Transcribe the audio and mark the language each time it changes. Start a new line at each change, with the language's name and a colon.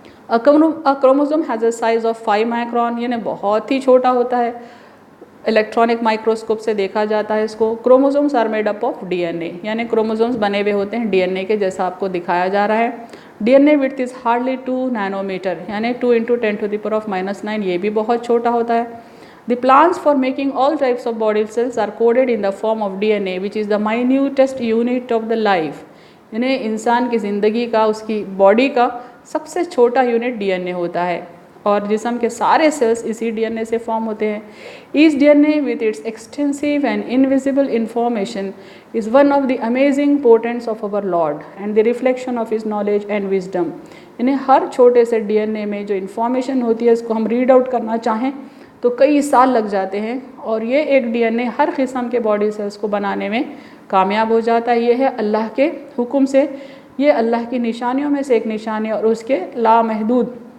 English: a chromosome has a size of 5 micron,
Hindi: यानी बहुत ही छोटा होता है। इलेक्ट्रॉनिक माइक्रोस्कोप से देखा जाता है इसको।
English: chromosomes are made up of DNA,
Hindi: यानी क्रोमोसोम्स बने हुए होते हैं डीएनए के, जैसा आपको दिखाया जा रहा है।
English: DNA width is hardly 2 nanometer,
Hindi: यानी 2 × 10⁻⁹ ये भी बहुत छोटा होता है।
English: The plans for making all types of body cells are coded in the form of DNA, which is the minutest unit of the life.
Hindi: यानी इंसान की ज़िंदगी का, उसकी बॉडी का सबसे छोटा यूनिट डीएनए होता है और जिस्म के सारे सेल्स इसी डीएनए से फॉर्म होते हैं।
English: Each DNA with its extensive and invisible information is one of the amazing portents of our Lord and the reflection of His knowledge and wisdom.
Hindi: यानी हर छोटे से डीएनए में जो इन्फॉर्मेशन होती है इसको हम रीड आउट करना चाहें तो कई साल लग जाते हैं और ये एक डीएनए हर किस्म के बॉडी सेल्स को बनाने में कामयाब हो जाता है। ये है अल्लाह के हुक्म से, ये अल्लाह की निशानियों में से एक निशानी और उसके लामहदूद